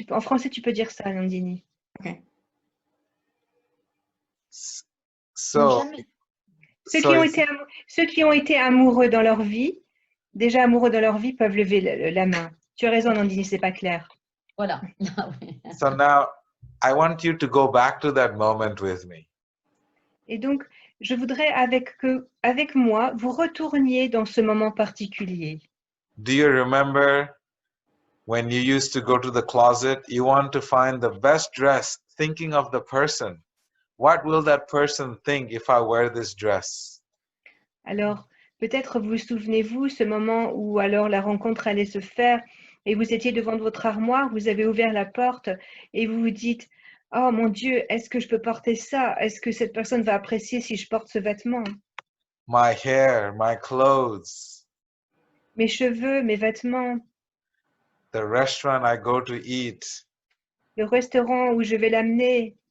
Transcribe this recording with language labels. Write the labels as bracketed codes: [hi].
[fr] En français, tu peux dire ça, Nandini. [en] Okay. So, [fr] Ceux qui ont été amoureux dans leur vie, déjà amoureux dans leur vie, peuvent lever la main. Tu as raison, Nandini, c'est pas clair. Voilà. [en] so now I want you to go back to that moment with me. [fr] Et donc, je voudrais avec moi, vous retourniez dans ce moment particulier. [en] Do you remember when you used to go to the closet, you want to find the best dress, thinking of the person? What will that person think if I wear this dress? [fr] Alors, peut-être vous souvenez-vous ce moment où alors la rencontre allait se faire et vous étiez devant votre armoire, vous avez ouvert la porte et vous vous dites « Oh mon Dieu, est-ce que je peux porter ça? Est-ce que cette personne va apprécier si je porte ce vêtement? [en] My hair, my clothes, [fr] Mes cheveux, mes vêtements, [en] the restaurant I go to eat, [fr] le restaurant où je vais l'amener,